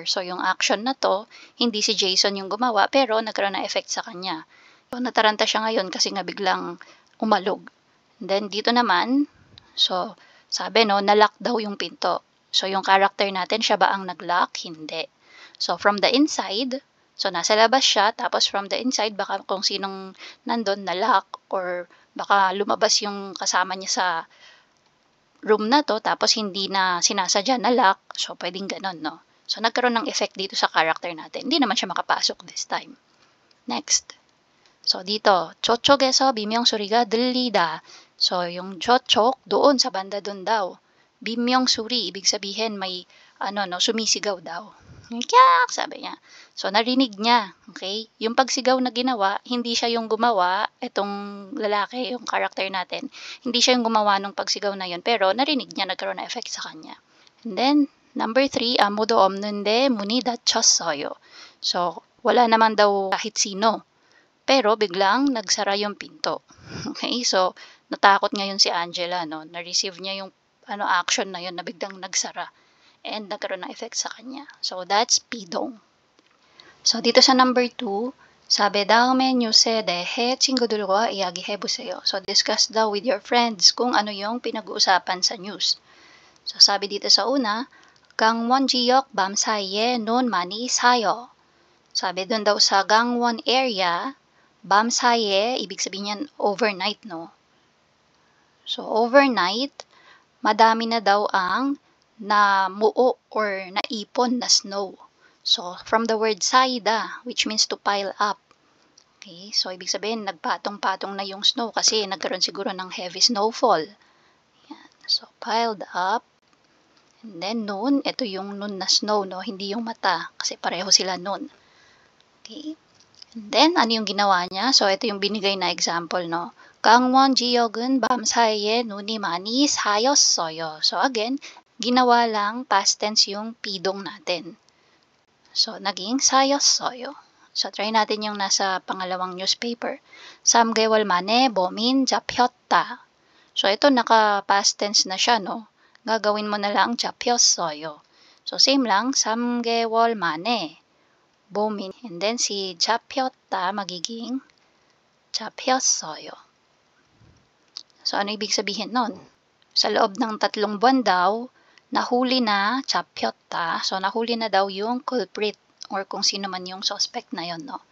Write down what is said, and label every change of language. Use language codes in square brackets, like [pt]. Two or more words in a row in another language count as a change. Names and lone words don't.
[tl] So, yung action na to, hindi si Jason yung gumawa, pero nagkaroon ng effect sa kanya. So, nataranta siya ngayon kasi nga biglang umalog. And then, dito naman, so, sabi, no, nalock daw yung pinto. So, yung character natin, siya ba ang nag-lock? Hindi. So, [en] from the inside, [tl] so, nasa labas siya, tapos [en] from the inside, [tl] baka kung sinong nandun na-lock, or baka lumabas yung kasama niya sa room na to, tapos hindi na sinasadya na-lock. So, pwedeng ganon, no? So, nagkaroon ng effect dito sa character natin. Hindi naman siya makapasok [en] this time. [tl] Next. So, dito, [ko] 저쪽에서 비명 소리가 들리다. [tl] So, yung 저쪽, doon sa banda doon daw. [ko] 비명 소리, [tl] ibig sabihin may sumisigaw daw. Kyak, sabi niya. So, narinig niya. Okay? Yung pagsigaw na ginawa, hindi siya yung gumawa, itong lalaki, yung character natin, hindi siya yung gumawa ng pagsigaw na yun, pero narinig niya, nagkaroon na effect sa kanya. And then, number 3, [ko] 아무도 없는데 문이 닫혔어요. [tl] So, wala naman daw kahit sino. Pero biglang nagsara yung pinto. Okay? So, natakot ngayon si Angela, no? Na-receive niya yung action na yun na biglang nagsara and nagkaroon ng effect sa kanya. So, that's pidong. So, dito sa number 2, sabi, [ko] 다음에 뉴스에 대해 친구들과 이야기해보세요. [tl] So, discuss daw [en] with your friends [tl] kung ano yung pinag-uusapan sa news. So, sabi dito sa una, [ko] 강원 지역 밤 사이에 눈 많이 사요. [tl] Sabi doon daw sa Gangwon area, [ko] 밤 사이에, [tl] ibig sabihin yan overnight, no? So, overnight, madami na daw ang namuo or naipon na snow. So, from the word saida, [en] which means to pile up. [tl] Okay, so ibig sabihin, nagpatong-patong na yung snow kasi nagkaroon siguro ng [en] heavy snowfall. [tl] Yan. So, [en] piled up. [tl] And then nun, ito yung nun na snow, no? Hindi yung mata, kasi pareho sila nun. Okay. And then, ano yung ginawa niya? So, ito yung binigay na example, no? [ko] 강원 지역은 밤 사이에 눈이 많이 쌓였어요. [tl] So, again, ginawa lang [en] past tense [tl] yung pidong natin. So, naging 쌓였어요. So, try natin yung nasa pangalawang newspaper. [ko] 3개월 만에 범인 잡혔다. [tl] So, ito naka- [en] past tense [tl] na siya, no? Gagawin mo na lang 잡혔어요. So, same lang, [ko] 3개월 만에 범인. [en] And then, [tl] si 잡혔다 magiging 잡혔어요. So, ano ibig sabihin nun? Sa loob ng 3 buwan daw, nahuli na 잡혔다. So, nahuli na daw yung culprit or kung sino man yung suspect na yon, no?